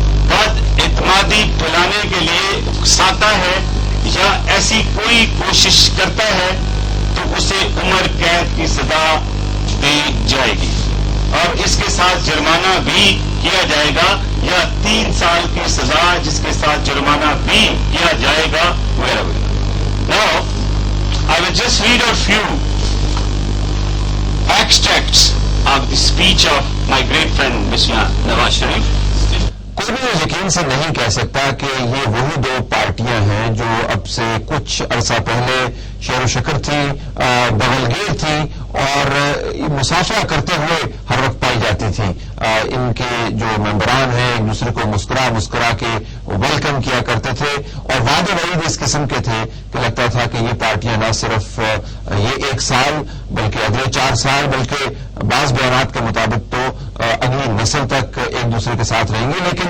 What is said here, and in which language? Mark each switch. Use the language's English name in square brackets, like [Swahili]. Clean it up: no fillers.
[Urdu] بد اعتمادی پھیلانے کے لیے اکساتا ہے یا ایسی کوئی کوشش کرتا ہے تو اسے عمر قید کی سزا دی جائے گی اور اس کے ساتھ جرمانہ بھی کیا جائے گا، یا 3 سال کی سزا جس کے ساتھ جرمانہ بھی کیا جائے گا وغیرہ وغیرہ. [English] Now, I will just read a few extracts of the speech of my great friend Mr. Nawaz Sharif. [Urdu] کوئی بھی یقین سے نہیں کہہ سکتا کہ یہ وہی 2 پارٹیاں ہیں جو اب سے کچھ عرصہ پہلے شعر و شکر تھی، بغلگیر تھی اور مسافرہ کرتے ہوئے ہر وقت پائی جاتی تھی. ان کے جو ممبران ہیں ایک دوسرے کو مسکرا کے ویلکم کیا کرتے تھے اور وعدے وعید اس قسم کے تھے کہ لگتا تھا کہ یہ پارٹیاں نہ صرف یہ 1 سال بلکہ اگلے 4 سال بلکہ بعض بیانات کے مطابق تو اگلی نسل تک ایک دوسرے کے ساتھ رہیں گے.